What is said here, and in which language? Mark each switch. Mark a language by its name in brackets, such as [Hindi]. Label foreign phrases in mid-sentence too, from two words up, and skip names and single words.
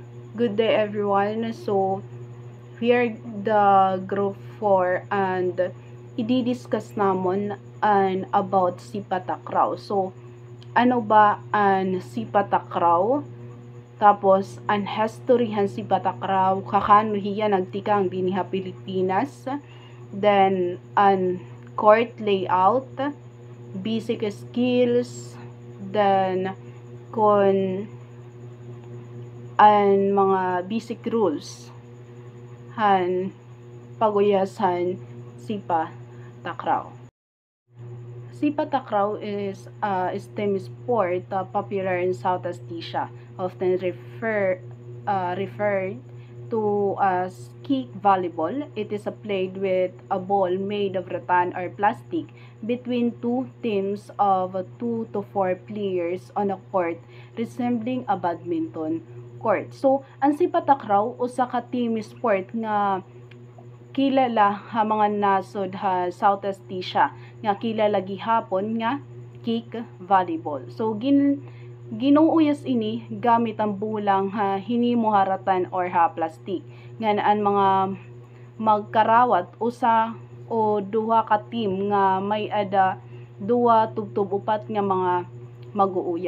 [English] Good day everyone. So, we are the group 4 and [Waray] i-discuss namon [English] about si Patakraw. [Waray] So, ano ba ang si Patakraw? Tapos, ang historyhan si Patakraw, kakano hiya nagtikang diniha Pilipinas. [English] Then, ang court layout, basic skills, then, [Waray] kon ang mga basic rules han paguyasan Sipa Takraw. [English] Sipa Takraw is a STEM sport popular in Southeast Asia, often referred to as kick volleyball. It is played with a ball made of rattan or plastic between two teams of 2 to 4 players on a court resembling a badminton court. So, [Waray] ang Sipa Takraw usa ka team sport nga kilala ha mga nasod ha Southeast Asia nga kilala gihapon nga [English] kick volleyball. [Waray] So ginuuyas ini gamit ang bulang ha hinimo haratan or ha plastic nga ang mga magkarawat usa o duha ka team nga may ada duha tubtub upat nga mga mag-uuyas.